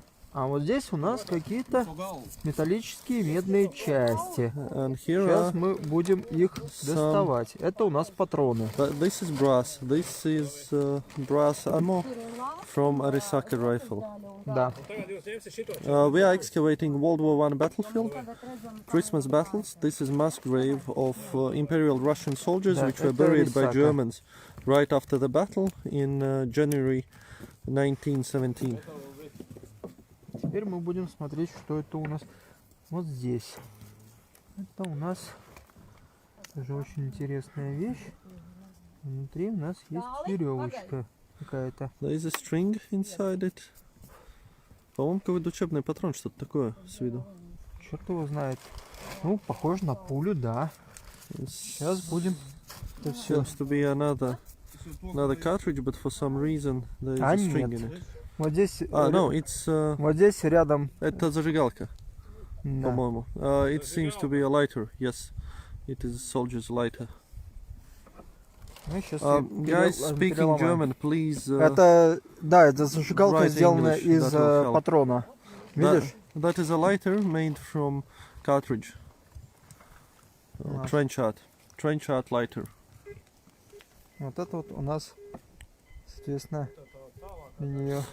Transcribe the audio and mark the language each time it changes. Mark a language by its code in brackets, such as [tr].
[ru] А вот здесь у нас какие-то металлические медные части. Сейчас мы будем их доставать. Это у нас патроны. [en] This is brass. This is brass ammo from a Arisaka rifle. [ru] Да. [en] We are excavating World War I battlefield, Christmas battles. This is mass grave of Imperial Russian soldiers which were buried by Germans right after the battle in January 1917. [ru] Теперь мы будем смотреть, что это у нас вот здесь. Это у нас тоже очень интересная вещь. Внутри у нас есть веревочка какая-то. [en] There is a string inside it. [ru] По-моему, какой-то учебный патрон, что-то такое с виду. Черт его знает. Ну, похоже на пулю, да. Сейчас будем это все. [en] Seems to be another cartridge, but for some reason there is a string in it. [ru] Вот здесь, [en] no, it's, [ru] вот здесь рядом. Это зажигалка, Да. по-моему. [en] It seems to be a lighter. Yes, it is a soldier's lighter. Guys speaking German, please. [ru] Это, да, это зажигалка сделана из патрона. Видишь? [en] That is a lighter made from cartridge. Trenchard lighter. [ru] Вот это вот у нас, соответственно, для нее.